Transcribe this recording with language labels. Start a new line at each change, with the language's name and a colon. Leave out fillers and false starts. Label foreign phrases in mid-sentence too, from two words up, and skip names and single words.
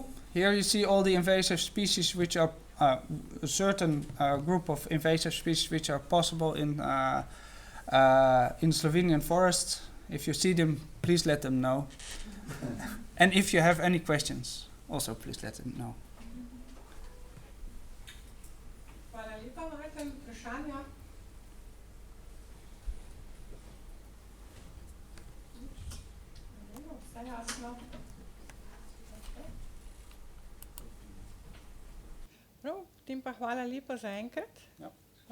English: Here you see all the invasive species, which are a certain group of invasive species which are possible in Slovenian forests. If you see them, please let them know. And if you have any questions, also please let them know.
Slovenian: Hvala lepa, imate vprašanja? Vse jasno. Prav, potem pa hvala lepa za enkrat.